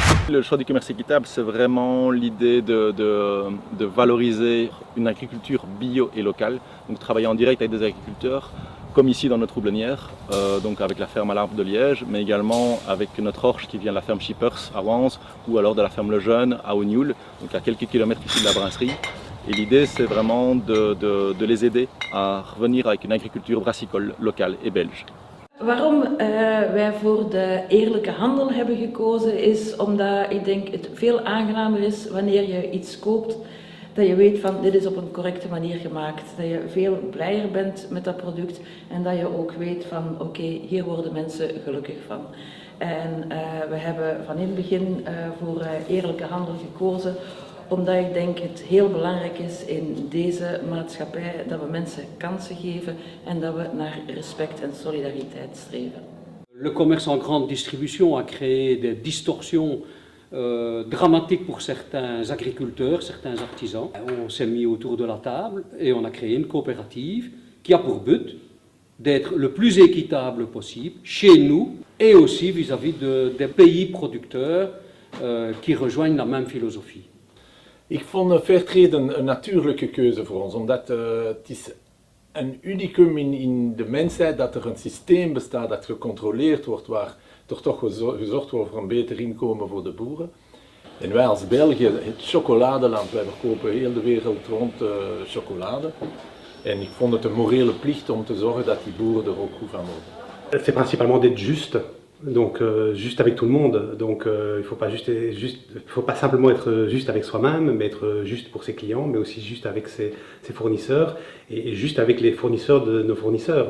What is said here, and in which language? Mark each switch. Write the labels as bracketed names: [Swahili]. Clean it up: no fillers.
[French] Le choix du commerce équitable, c'est vraiment l'idée de valoriser une agriculture bio et locale, donc travailler en direct avec des agriculteurs, comme ici dans notre houblonnière, donc avec la ferme à l'Arbre de Liège, mais également avec notre orge qui vient de la ferme Shippers à Wans, ou alors de la ferme Le Jeune à Ognoul, donc à quelques kilomètres ici de la brasserie. Et l'idée, c'est vraiment de les aider à revenir avec une agriculture brassicole locale et belge. [Dutch] Waarom wij voor de eerlijke handel hebben gekozen is omdat ik denk het veel aangenamer is wanneer je iets koopt dat je weet van dit is op een correcte manier gemaakt. Dat je veel blijer bent met dat product en dat je ook weet van oké, hier worden mensen gelukkig van. En we hebben van in het begin voor eerlijke handel gekozen omdat ik denk het heel belangrijk is in deze maatschappij dat we mensen kansen geven en dat we naar respect en solidariteit streven. [French] Le commerce en grande distribution a créé des distorsions dramatiques pour certains agriculteurs, certains artisans. On s'est mis autour de la table et on a créé une coopérative qui a pour but d'être le plus équitable possible chez nous et aussi vis-à-vis des pays producteurs qui rejoignent la même philosophie. [Dutch] Ik vond Fairtrade een natuurlijke keuze voor ons, omdat het is een unicum in de mensheid dat er een systeem bestaat dat gecontroleerd wordt, waar er toch gezorgd wordt voor een beter inkomen voor de boeren. En wij als België, het chocoladeland, wij verkopen heel de wereld rond chocolade. En ik vond het een morele plicht om te zorgen dat die boeren er ook goed van worden. [French] C'est principalement d'être juste, donc juste avec tout le monde. Donc il faut pas simplement être juste avec soi-même, mais être juste pour ses clients, mais aussi juste avec ses fournisseurs et juste avec les fournisseurs de nos fournisseurs.